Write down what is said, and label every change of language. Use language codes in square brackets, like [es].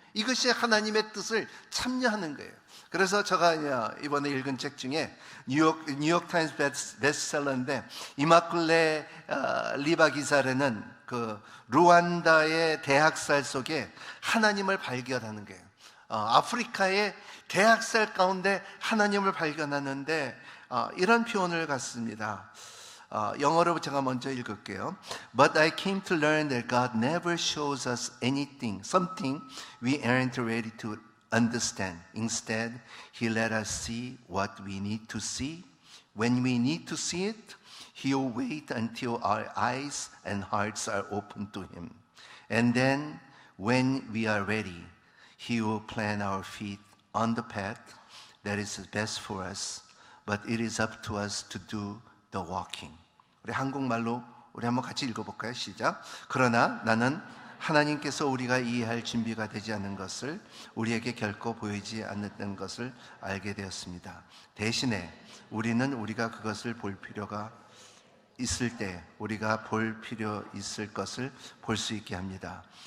[ko] 이것이 하나님의 뜻을 참여하는 거예요. 그래서 제가 이번에 읽은 책 중에 뉴욕 타임스 베스트셀러인데, 이마클레 리바 기사라는 그 루안다의 대학살 속에 하나님을 발견하는 거예요. 아프리카의 대학살 가운데 하나님을 발견하는데 이런 표현을 갖습니다. 영어로 제가 먼저 읽을게요. [en] But I came to learn that God never shows us something we aren't ready to understand. Instead, He let us see what we need to see. When we need to see it, He'll wait until our eyes and hearts are open to Him. And then, when we are ready, He will plant our feet on the path that is best for us. But it is up to us to do the walking. [ko] 우리 한국말로 우리 한번 같이 읽어볼까요? 시작. 그러나 나는 하나님께서 우리가 이해할 준비가 되지 않은 것을 우리에게 결코 보이지 않는 것을 알게 되었습니다. 대신에 우리는 우리가 그것을 볼 필요가 있을 때 우리가 볼 필요 있을 것을 볼 수 있게 합니다.